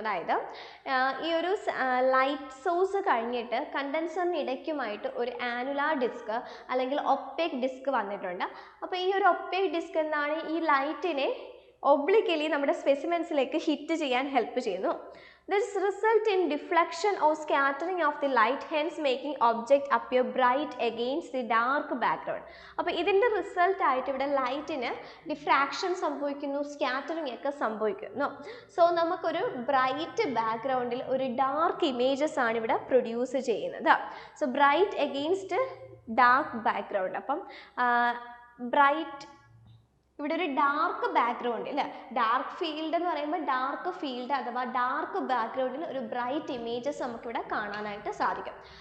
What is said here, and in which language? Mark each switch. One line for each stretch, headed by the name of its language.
Malayalam: അതായത് ഈ ഒരു ലൈറ്റ് സോഴ്സ് കഴിഞ്ഞിട്ട് കണ്ടൻസറിന് ഇടയ്ക്കുമായിട്ട് ഒരു ആനുലാർ ഡിസ്ക് അല്ലെങ്കിൽ ഒപ്പേക്ക് ഡിസ്ക് വന്നിട്ടുണ്ട്. അപ്പോൾ ഈ ഒരു ഒപ്പേക്ക് ഡിസ്ക് എന്താണ് ഈ ലൈറ്റിനെ ഒബ്ലിക്കലി നമ്മുടെ സ്പെസിമെൻസിലേക്ക് ഹിറ്റ് ചെയ്യാൻ ഹെൽപ്പ് ചെയ്യുന്നു.
English: This result in deflection or scattering of the light, hence making object appear bright against the dark background.
Malayalam: അപ്പോൾ ഇതിൻ്റെ റിസൾട്ട് ആയിട്ട് ഇവിടെ ലൈറ്റിന് ഡിഫ്രാക്ഷൻ സംഭവിക്കുന്നു, സ്കാറ്ററിംഗ് ഒക്കെ സംഭവിക്കുന്നു. സോ നമുക്കൊരു ബ്രൈറ്റ് ബാക്ക്ഗ്രൗണ്ടിൽ ഒരു ഡാർക്ക് ഇമേജസ് ആണ് ഇവിടെ പ്രൊഡ്യൂസ് ചെയ്യുന്നത്.
English: So bright against dark background.
Malayalam: അപ്പം ബ്രൈറ്റ് ഇവിടെ ഒരു ഡാർക്ക് ബാക്ക്ഗ്രൗണ്ട് അല്ലേ, ഡാർക്ക് ഫീൽഡ് എന്ന് പറയുമ്പോൾ ഡാർക്ക് ഫീൽഡ് അഥവാ ഡാർക്ക് ബാക്ക്ഗ്രൗണ്ടിൽ ഒരു ബ്രൈറ്റ് ഇമേജസ് നമുക്കിവിടെ കാണാനായിട്ട് സാധിക്കും.